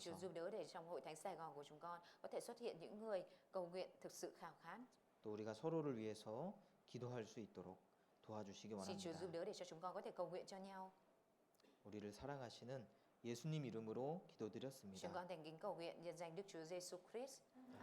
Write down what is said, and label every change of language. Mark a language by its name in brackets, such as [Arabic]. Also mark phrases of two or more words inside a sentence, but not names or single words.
[Korean] 도와주시옵소서. [Vietnamese] giúp đỡ để trong hội thánh Sài Gòn của chúng con có thể xuất hiện những người cầu nguyện thực sự khao khát. [Korean] 또 우리가 서로를 위해서 기도할 수 있도록 도와주시기 [Vietnamese] Xin Chúa [Korean] 원합니다. [Vietnamese] giúp đỡ để cho chúng con có thể cầu nguyện cho nhau. [Korean] 우리를 사랑하시는 예수님 이름으로 [Vietnamese] Chúng [Korean] 기도드렸습니다. [Vietnamese] con thành kính cầu nguyện nhân danh Đức Chúa Giêsu Christ.